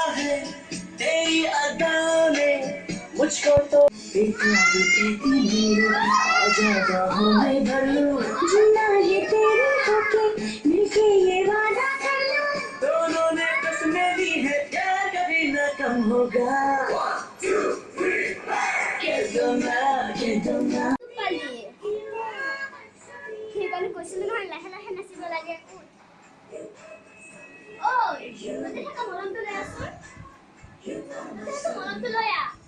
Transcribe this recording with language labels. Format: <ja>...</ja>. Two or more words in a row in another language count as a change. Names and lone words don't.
<hi>है तेरी अदा ने मुझको तो आ जाता हूँ मैं भर लूं जीना ये तेरे होके मिलके ये वादा कर लूं दोनों ने कसमें ली है प्यार कभी न कम होगा 1 2 3 कह दो ना</hi> <as>পালি সেইকাৰণে কৈছিলো নহয় লাহে লাহে নাচিব লাগে ঐ তই থকা মলমটো লৈ আছোন তই মলমটো লৈ আ</as>